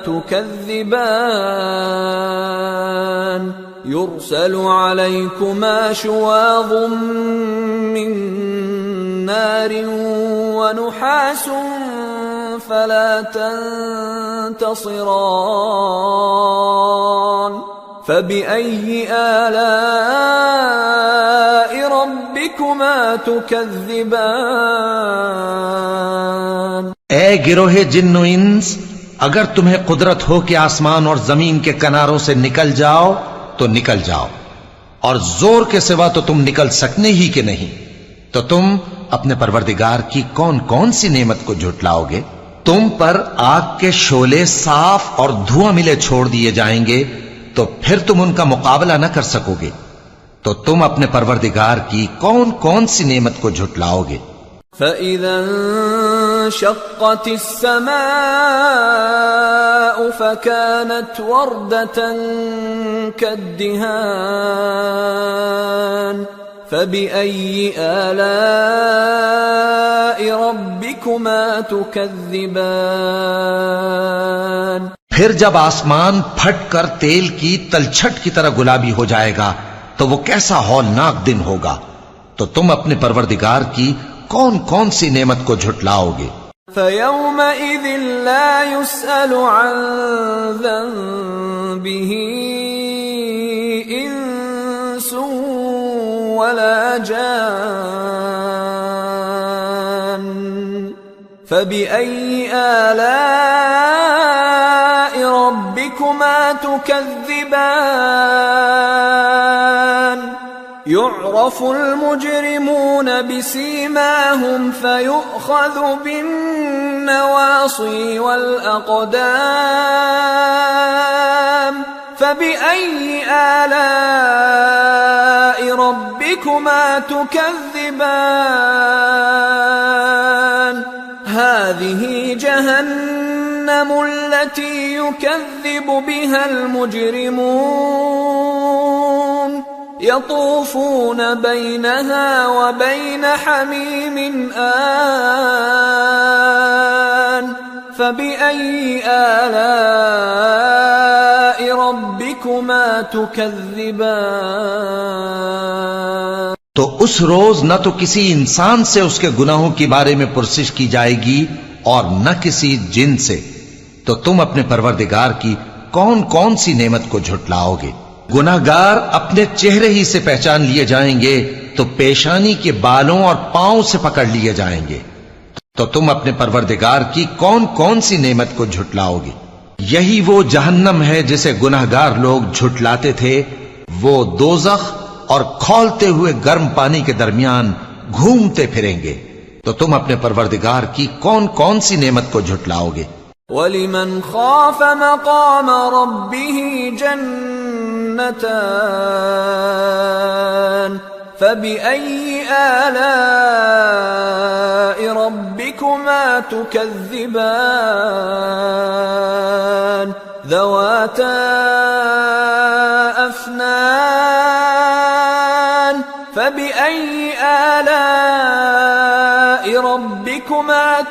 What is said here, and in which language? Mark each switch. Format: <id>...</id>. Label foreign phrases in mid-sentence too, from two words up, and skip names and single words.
<ar>تكذبان يرسل عليكما شواظ من نار ونحاس فلا تنتصران فبأي آلاء ربكما تكذبان.</ar> <ur>اے گروہِ جن و انس، اگر تمہیں قدرت ہو کہ آسمان اور زمین کے کناروں سے نکل جاؤ تو نکل جاؤ، اور زور کے سوا تو تم نکل سکنے ہی کے نہیں. تو تم اپنے پروردگار کی کون کون سی نعمت کو جھٹلاؤ گے? تم پر آگ کے شعلے صاف اور دھواں ملے چھوڑ دیے جائیں گے، تو پھر تم ان کا مقابلہ نہ کر سکو گے. تو تم اپنے پروردگار کی کون کون سی نعمت کو جھٹلاؤ گے?</ur> <ar>فإذا انشقت السماء فكانت وردة كالدهان فبأي آلاء ربكما تكذبان.</ar> <ur>پھر جب آسمان پھٹ کر تیل کی تلچھٹ کی طرح گلابی ہو جائے گا تو وہ کیسا ہولناک دن ہوگا. تو تم اپنے پروردگار کی کون کون سی نعمت کو جھٹلاؤ گے?</ur> <ar>فيومئذ لا يسأل عن ذنبه إنس ولا جان فبأي آلاء ربكما تكذبان. يعرف المجرمون بسيماهم فيؤخذ بالنواصي والأقدام فبأي آلاء ربكما تكذبان. هذه جهنم التي يكذب بها المجرمون يطوفون بينها وبين حميم آن فبأي آلاء ربكما تكذبان.</ar> <ur>تو اس روز نہ تو کسی انسان سے اس کے گناہوں کے بارے میں پرسش کی جائے گی اور نہ کسی جن سے. تو تم اپنے پروردگار کی کون کون سی نعمت کو جھٹلاؤ گے? گناہگار اپنے چہرے ہی سے پہچان لیے جائیں گے تو پیشانی کے بالوں اور پاؤں سے پکڑ لیے جائیں گے. تو تم اپنے پروردگار کی کون کون سی نعمت کو جھٹلاؤ گے? یہی وہ جہنم ہے جسے گنہگار لوگ جھٹلاتے تھے. وہ دوزخ اور کھولتے ہوئے گرم پانی کے درمیان گھومتے پھریں گے. تو تم اپنے پروردگار کی کون کون سی نعمت کو جھٹلاؤ گے?</ur> <ar>ولمن خاف مقام ربه جنتان فبأي آلاء ربكما تكذبان ذواتا أفنان فبأي آلاء ربكما</ar>